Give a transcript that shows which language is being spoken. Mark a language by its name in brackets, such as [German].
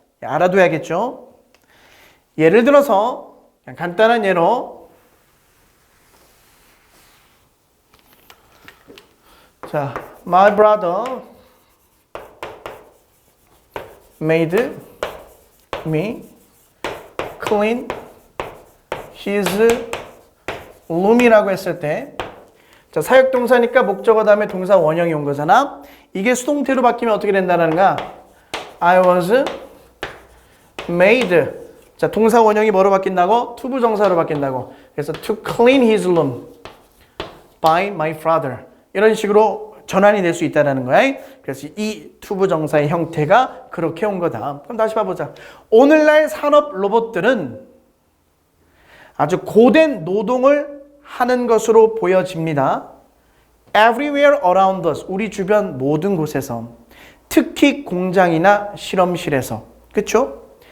[Korean] 알아둬야겠죠? 예를 들어서 그냥 간단한 예로 자, [English] my brother made me clean his room [Korean] 이라고 했을 때 자, 사역동사니까 목적어 다음에 동사 원형이 온 거잖아. 이게 수동태로 바뀌면 어떻게 된다는 거야? [English] I was made. [Korean] 자, 동사 원형이 뭐로 바뀐다고? 투부정사로 바뀐다고. 그래서 [English] to clean his room by my father. [Korean] 이런 식으로 전환이 될 수 있다는 거야. 그래서 이 투부정사의 형태가 그렇게 온 거다. 그럼 다시 봐보자. 오늘날 산업 로봇들은 아주 고된 노동을 하는 것으로 보여집니다. [English] Everywhere around us, [Korean] 우리 주변 모든 곳에서, 특히 공장이나 실험실에서, 그렇죠?